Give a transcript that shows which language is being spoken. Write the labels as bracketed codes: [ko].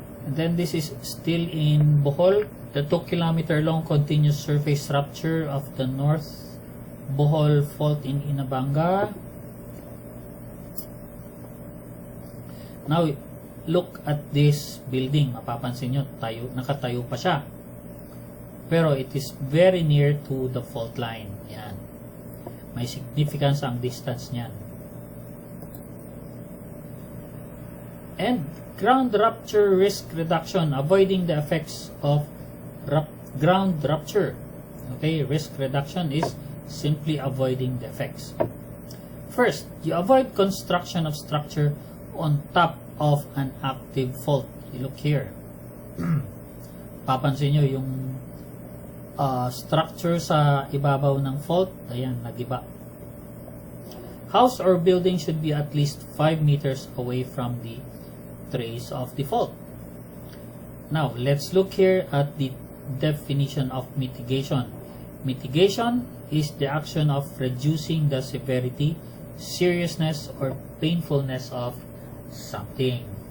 [en] And then this is still in Bohol. The 2-kilometer long continuous surface rupture of the North Bohol Fault in Inabanga. Now, look at this building. [tl] Mapapansin nyo, nakatayo pa siya. Pero [en] it is very near to the fault line. [tl] Yan. May significance ang distance niyan. [en] And ground rupture risk reduction, avoiding the effects of ground rupture. Okay, risk reduction is simply avoiding the effects. First, you avoid construction of structure on top of an active fault. You look here. [tl] Papansin nyo yung structure sa ibabaw ng fault. Ayan, nagiba. [en] House or building should be at least 5 meters away from the trace of the fault. Now, let's look here at the definition of mitigation. Mitigation is the action of reducing the severity, seriousness, or painfulness of something.